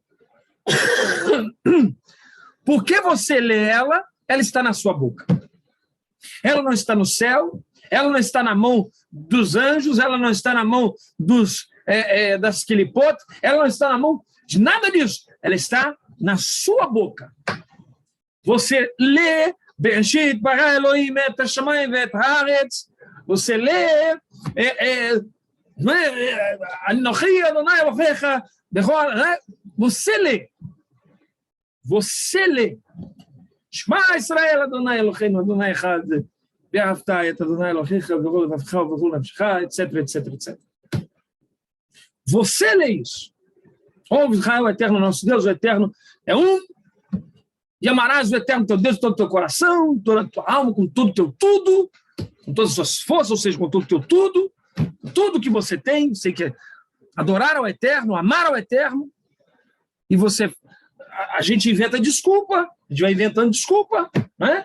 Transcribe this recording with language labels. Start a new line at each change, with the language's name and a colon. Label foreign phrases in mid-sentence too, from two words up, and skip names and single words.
Portuguese: Porque você lê ela, ela está na sua boca. Ela não está no céu, ela não está na mão dos anjos, ela não está na mão das Kilipot, ela não está na mão de nada disso. Ela está na sua boca. Você lê,
Hebrew: בראשית ברא אלהים את השמים ואת הארץ.
Portuguese: Você lê,
Hebrew: אנכי אדני אלהיך,
Portuguese: você lê. Você lê.
Hebrew: שמע ישראל אדני אלהינו אדני אחד, ואהבת את אדני אלהיך בכל לבבך ובכל נפשך,
Portuguese: etc, etc, etc. Você lê isso. Ouve Israel, o Eterno, nosso Deus, o Eterno é um. E amarás o Eterno, teu Deus, todo o teu coração, toda a tua alma, com todo o teu tudo, com todas as suas forças, ou seja, com todo o teu tudo que você tem, você quer adorar ao Eterno, amar ao Eterno, e você, a gente inventa desculpa, a gente vai inventando desculpa, né?